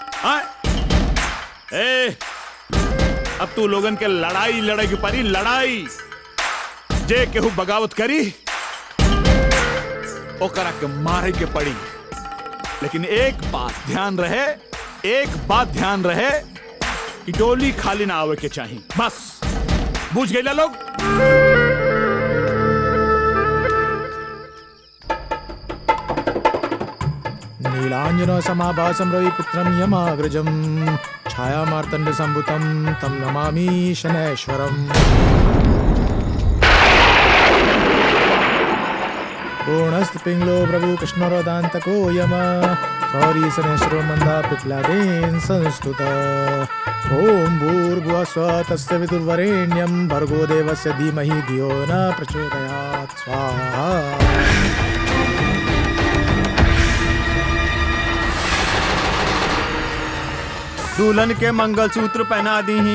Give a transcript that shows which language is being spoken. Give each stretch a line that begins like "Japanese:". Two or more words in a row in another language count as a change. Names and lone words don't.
Bhojpuri: अब तू लोगन के लड़ाई लड़े की परी, लड़ाई जे केहू बगावत करी ओकरा के मारे के पड़ी। लेकिन एक बात ध्यान रहे कि डोली खाली ना आवे के चाहिए, बस बुझ गए लोग?
Sanskrit: नीलांजन समाभासं रविपुत्रं यमाग्रजं छाया मार्तंड संभुतं तं नमामि शनैश्वरम्। पूर्णस्त पिंगलो प्रभु कृष्णरोदान्तको यम सौरी शनैश्वरो मंदा पिप्लादेन संस्तुत। ओम भूर्भुवः स्वः तस्य विदुर्वरेण्यं भर्गो देवस्य धीमहि धियो न प्रचोदयात्। स्वाहा।
Bhojpuri: दुल्हन के मंगलसूत्र पहना दी ही।